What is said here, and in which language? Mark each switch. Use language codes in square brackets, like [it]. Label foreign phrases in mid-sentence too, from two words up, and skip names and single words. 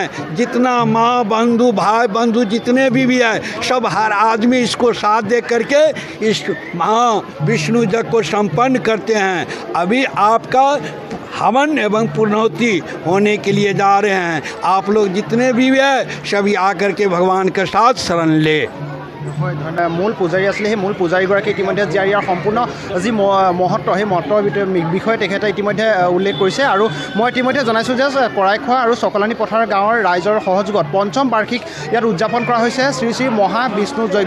[hi] जितना माँ बंधु भाई बंधु जितने भी है सब हर आदमी इसको साथ दे करके इस महाविष्णु यज्ञ को संपन्न करते हैं। अभी आपका हवन एवं पूर्णोति होने के लिए जा रहे हैं। आप लोग जितने भी है सभी आकर के भगवान के साथ शरण ले। [as] হয় ধন্যবাদ। মূল পূজাৰী আছিলে, সেই মূল পূজাৰীগৰাকী ইতিমধ্যে ইয়াৰ সম্পূৰ্ণ যি মহত্ব, সেই মহত্বৰ বিষয়ে তেখেতে ইতিমধ্যে উল্লেখ কৰিছে। আৰু মই ইতিমধ্যে জনাইছোঁ যে কৰাইখোৱা আৰু চকলানী পথাৰ গাঁৱৰ ৰাইজৰ সহযোগত পঞ্চম বাৰ্ষিক ইয়াত উদযাপন কৰা হৈছে শ্ৰী শ্ৰী মহাবিষ্ণু যজ্ঞ।